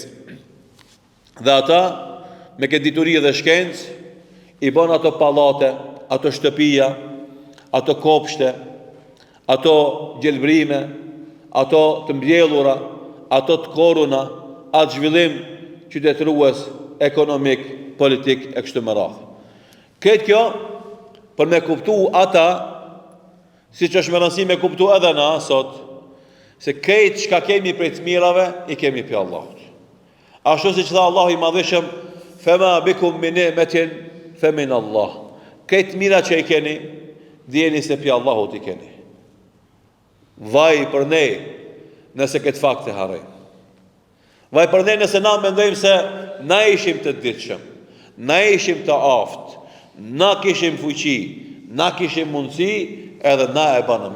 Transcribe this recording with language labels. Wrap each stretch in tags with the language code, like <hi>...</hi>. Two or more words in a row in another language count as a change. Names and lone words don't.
<sq>Dhe ata, me këtë dituri dhe shkencë, i bën ato pallate, ato shtëpia, ato kopshte, ato gjelbrime, ato të mbjellura, ato të koruna, atë zhvillim qytetërues, ekonomik, politik e kështu me radhë. Këtë kjo, për me kuptu ata, si që është me rëndësi me kuptu edhe na sot, se këtë çka kemi prej të mirave, i kemi për Allahut. Ashtu si që tha Allahu i madhishëm,</sq> <ar>فما بكم من نعمة فمن الله.</ar> <sq>Këtë mira që i keni, dijeni se për Allahut i keni. Vaj për ne, nëse këtë fakt e harrojmë. Vaj për ne nëse na mendojmë se na ishim të ditshëm, na ishim të aftë, na kishim fuqi, na kishim mundësi, edhe na e banëm.</sq>